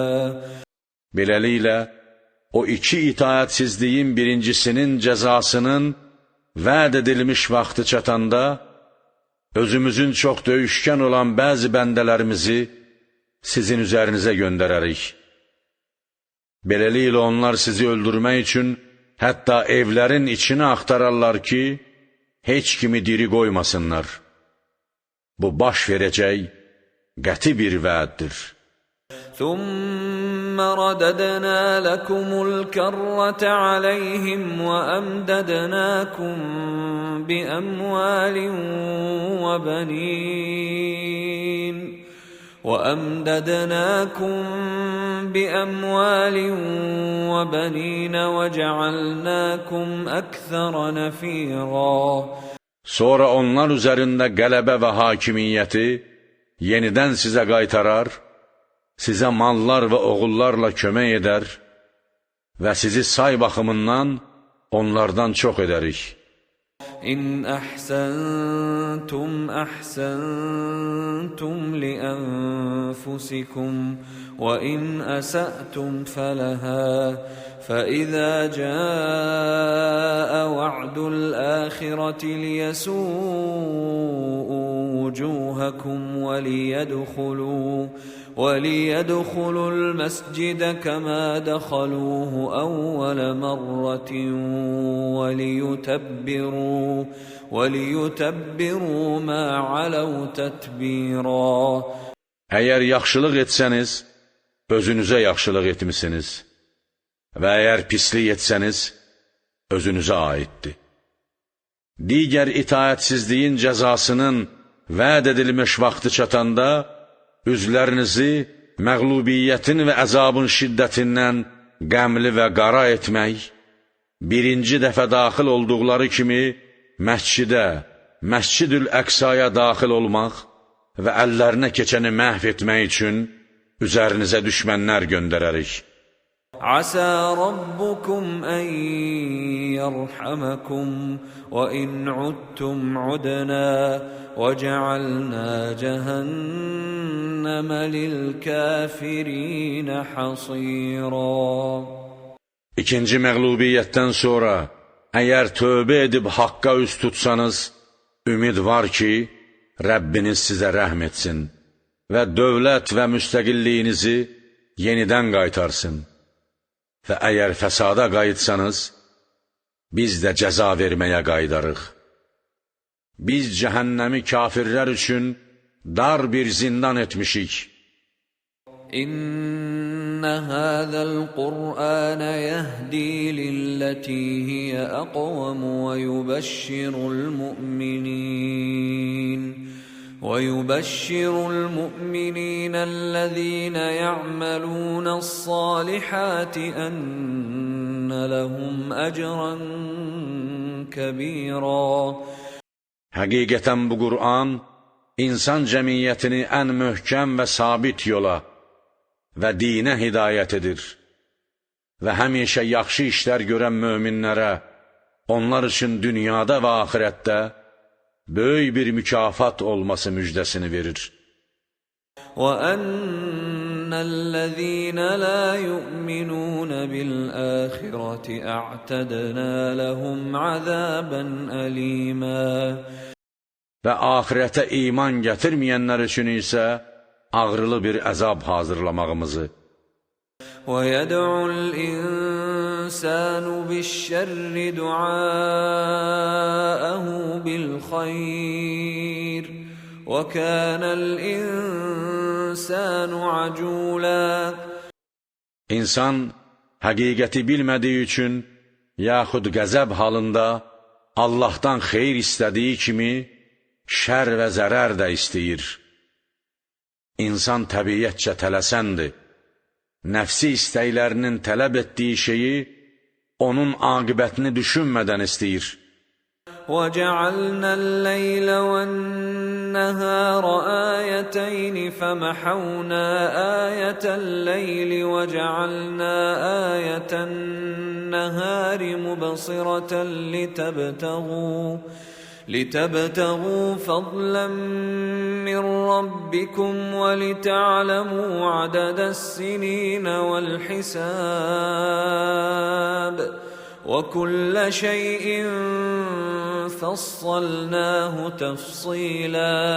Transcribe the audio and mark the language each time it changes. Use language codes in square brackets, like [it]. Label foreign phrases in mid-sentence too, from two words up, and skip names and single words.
[az] Beləliklə, o 2 itaətsizliyin birincisinin cəzasının vəd edilmiş vaxtı çatanda, özümüzün çox döyüşkən olan bəzi bəndələrimizi sizin üzərinizə göndərərik. Beləliklə, onlar sizi öldürmək üçün hətta evlərin içini axtararlar ki, heç kimi diri qoymasınlar. Bu baş verəcək qəti bir vəddir. [ar] ثُمَّ رَدَدْنَا لَكُمُ الْكَرَّةَ عَلَيْهِمْ وَأَمْدَدْنَاكُمْ بِأَمْوَالٍ وَبَنِينَ وَجَعَلْنَاكُمْ أَكْثَرَ نَفِيرًا. [az] Sonra onlar üzərində qələbə və hakimiyyəti yenidən sizə qaytarar, sizə mallar və oğullarla kömək edər və sizi say baxımından onlardan çox edərik. [ar] إن أحسنتم أحسنتم لأنفسكم وإن أسأتم فلها فإذا جاء وعد الآخرة ليسوءوا وجوهكم وليدخلوا المسجد كما دخلوه أول مرة وليتبروا ما علوا تتبيرا. [az] Əgər yaxşılıq etsəniz, özünüzə yaxşılıq etmisiniz və əgər pislik etsəniz, özünüzə aiddir. Digər itaətsizliyin cəzasının vəd edilmiş vaxtı çatanda, üzlərinizi məğlubiyyətin və əzabın şiddətindən qəmli və qara etmək, birinci dəfə daxil olduqları kimi məscidə, Məscid-ül-Əqsaya daxil olmaq və əllərinə keçəni məhv etmək üçün üzərinizə düşmənlər göndərərik. [ar] عسى ربكم أن يرحمكم وإن عدتم عدنا وجعلنا جهنم للكافرين حصيرا. [az] İkinci məğlubiyyətdən sonra, əgər tövbə edib haqqa üz tutsanız, ümid var ki, Rəbbiniz sizə rəhm etsin və dövlət və müstəqilliyinizi yenidən qaytarsın. Və əgər fəsada qayıtsanız, biz də cəza verməyə qaydarıq. Biz cəhənnəmi kafirlər üçün dar bir zindan etmişik. [ar] إن هذا القرآن يهدي للتي هي أقوم و يبشر المؤمنين ويبشر المؤمنين الذين يعملون الصالحات أن لهم أجرا كبيرا. [az] Həqiqətən bu Qur'an insan cəmiyyətini ən möhkəm və sabit yola və dinə hidayət edir və həmişə yaxşı işlər görən möminlərə onlar üçün dünyada və axirətdə böyük bir mükafat olması müjdəsini verir. [ar] وَأَنَّ الَّذِينَ لَا يُؤْمِنُونَ بِالْآخِرَةِ أَعْتَدْنَا لَهُمْ عَذَابًا أَلِيمًا. [az] Və axirətə iman gətirməyənlər üçün isə ağrılı bir əzab hazırlamağımızı. [ar] وَيَدْعُ الْإِنسَانُ بِالشَّرِّ دُعَاءَهُ بِالْخَيْرِ وَكَانَ الْإِنسَانُ عَجُولًا. [az] İnsan həqiqəti bilmədiyi üçün yaxud qəzəb halında Allahdan xeyir istədiyi kimi şər və zərər də istəyir. İnsan təbiyyətcə tələsəndir. Nəfsi istəklərinin tələb etdiyi şeyi onun aqibətini düşünmədən istəyir. [ar] وَجَعَلْنَا اللَّيْلَ وَالنَّهَارَ آيَتَيْنِ فَمَحَوْنَا آيَةَ اللَّيْلِ وَجَعَلْنَا آيَةَ النَّهَارِ مُبْصِرَةً لِتَبْتَغُوا فَضْلًا مِّن رَّبِّكُمْ وَلِتَعْلَمُوا عَدَدَ السِّنِينَ وَالْحِسَابَ وَكُلَّ شَيْءٍ فَصَّلْنَاهُ تَفْصِيلًا.